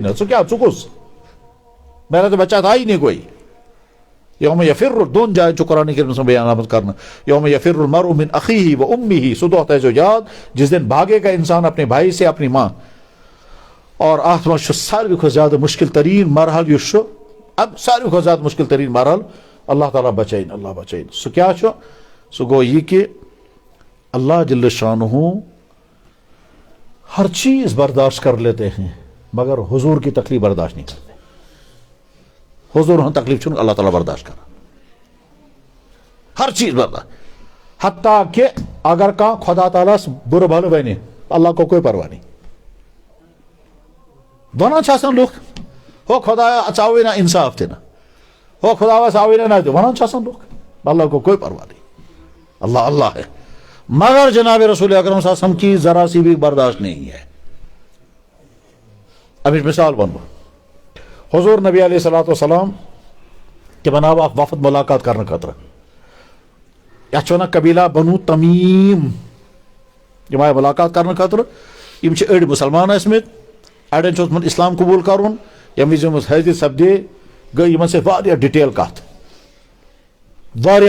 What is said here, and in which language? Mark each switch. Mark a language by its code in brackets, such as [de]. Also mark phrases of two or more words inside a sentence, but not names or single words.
[ks] نہٕ ژٕ کیٛاہ ژٕ کُس [ur] میرا تو بچہ تھا ہی نہیں کوئی [ar] یوم یفر دون [ur] جائیں جو قرآن کریم میں بیان [ks] آمد کرنا [ar] یوم یفر المرء من اخیہ و امہ [ks] سُہ دۄہ تھٲیزیو یاد [ur] جس دن بھاگے گا انسان اپنے بھائی سے اپنی ماں اور [ks] اتھ منٛز چھُ ساروی کھۄتہٕ زیادٕ مشکل ترین مرحل یُس چھُ اب ساروی کھۄتہٕ زیادٕ مشکل ترین مرحل اللہ تعالیٰ بچائن اللہ بچائن سُہ کیٛاہ چھُ سُہ گوٚو یہِ کہ اللہ جل شانہ [ur] ہر چیز برداشت کر لیتے ہیں مگر حضور کی تکلیف برداشت نہیں کرتے [ks] حضور ہن تکلیف چھُنہٕ اللہ تعالیٰ برداشت کران [ur] ہر چیز برداشت حتیٰ کہ [ks] اگر کانٛہہ خدا تعالیٰ برٕ بھلہٕ ونہِ [ur] اللہ کو کوئی پرواہ نہیں [ks] ونان چھِ آسان لُکھ ہو خدایا ژاوٕے نہ انصاف تہِ نہٕ ہو خدایا ژاوٕے نہ نہ تہِ ونان چھِ آسان لُکھ [ur] اللہ کو کوئی پرواہ نہیں اللہ اللہ ہے مگر جناب رسول اکرم صلی اللہ علیہ وسلم کی ذرا سی بھی برداشت نہیں ہے [ks] امِچ مثال ونہٕ بہٕ حضور نبی علیہ الصلوۃ والسلام تِمن آو اکھ وفد ملاقات کرنہٕ خٲطرٕ یتھ چھِ ونان قبیلہ بنو تمیم یِم آیہِ ملاقات کرنہٕ خٲطرٕ یِم چھِ أڑۍ مُسلمان ٲسمٕتۍ اڑٮ۪ن چھُ اوسمُت اسلام قبوٗل کرُن ییٚمہِ وِزِ یِم حٲضِر سپدے گٔے یِمن سۭتۍ واریاہ ڈِٹیل کتھ واریاہ